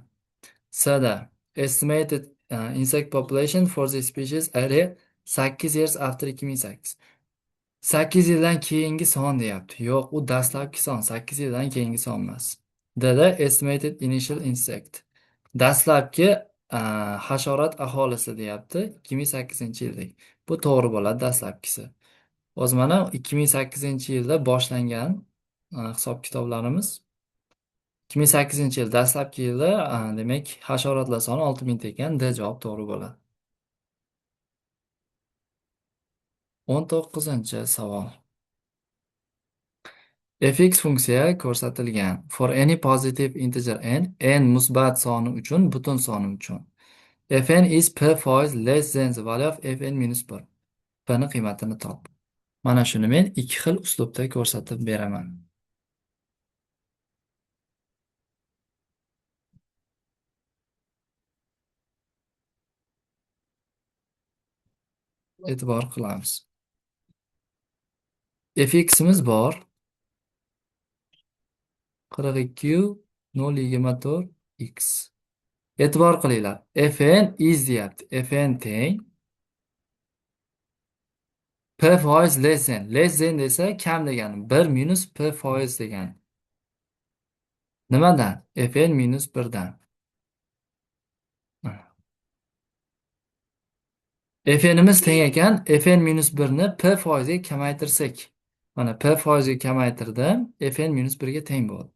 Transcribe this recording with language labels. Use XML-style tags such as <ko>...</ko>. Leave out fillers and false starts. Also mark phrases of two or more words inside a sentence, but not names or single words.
<en>C'da estimated insect population for the species area 8 years after 2008.</en> <uz>8 yildan keyingi son deyapti. Yo'q, u dastlabki son. 8 yildan keyingi son emas. Dada</uz> <en>estimated initial insect.</en> <uz>Dastlabki hasharot aholisi deyapti. 2008-yildek. Bu to'g'ri bo'ladi, dastlabkisi. O'zi mana 2008-yilda boshlangan hisob-kitoblarimiz. 2008-yil dastlabki yilda demak hasharotlar soni 6000 ekan. D javob to'g'ri bo'ladi. 19-savol. fx funksiya ko'rsatilgan.</uz> <en>For any positive integer</en> <uz>n musbat soni uchun, butun soni uchun.</uz> <en>Fn is p% less than the value of fn minus 1.</en> <uz>P ni qiymatini top. Mana shuni men ikki xil uslubda ko'rsatib beraman. E'tibor qilamiz. fximiz bor. 42,024 x. E'tibor qilinglar. Fn is deyapti. Fn teng p%</uz> <en>less than. Less than</en> <uz>desa kam degani. 1 minus p% degani. Nimadan? Fn minus 1dan. Fnimiz teng ekan. Fn minus 1ni p%ga kamaytirsak. Mana p%ga kamaytirdim. Fn minus 1ga teng bo'ldi.</uz>